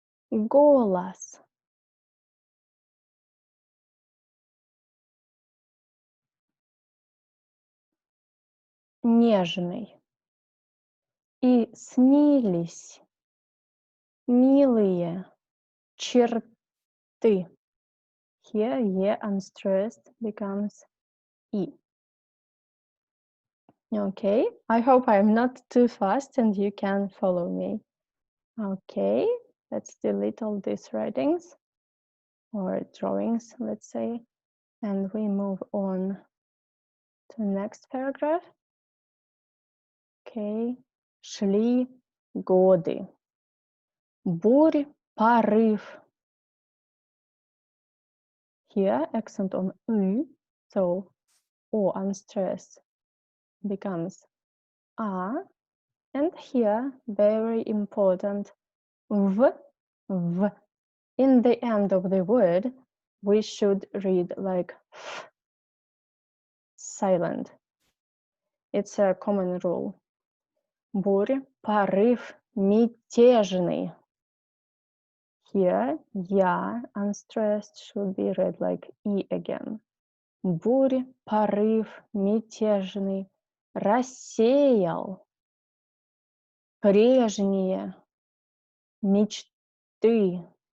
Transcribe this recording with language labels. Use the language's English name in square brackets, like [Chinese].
[Russian] Голос нежный, и снились милые черты. [English] Here, yeah, unstressed becomes E. Okay, I hope I'm not too fast and you can follow me. Okay, let's delete all these writings or drawings, let's say, and we move on to the next paragraph. [Russian] Okay, шли годы. Бурь, порыв. [English] Here, accent on U, so O unstressed becomes A. And here, very important, V. In the end of the word, we should read like F, silent. It's a common rule. [Russian] Бурь, порыв, мятежный. [English] Here, я, unstressed, should be read like E again. [Russian] Бурь, порыв, мятежный, рассеял прежние мечты.